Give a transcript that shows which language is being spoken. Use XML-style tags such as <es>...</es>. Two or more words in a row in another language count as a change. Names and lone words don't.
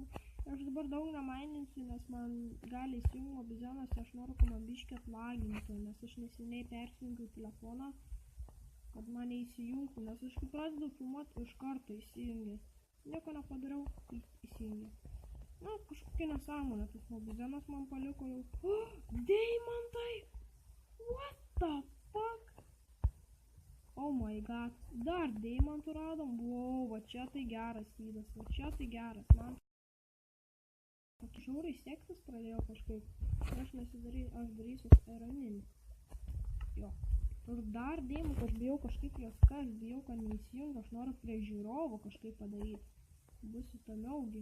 <lt>Aš dabar daug nemaininsiu, nes man gali įsijungti Mobizenas, aš noriu, kad man biškį atlagintų, nes aš neseniai persijungiau telefoną, kad man neįsijungtų, nes aš kai pradedu filmuoti iš karto įsijungė. Nieko nepadariau, įsijungė. Kažkokia nesąmonė, tas Mobizenas man paliko jau. Deimantai!</lt> <en>What the fuck? Oh my god,</en> <lt>dar deimantų radom, va čia tai geras įdas, va čia tai geras, man žiauriai seksis pradėjo kažkaip, aš darysiu Ironinį, jo, ir dar deimantų, aš bijau kažkaip jos aš bijau, kad neįsijungia, aš noriu prie žiūrovo kažkaip padaryti, bus įdomiaugi.</lt>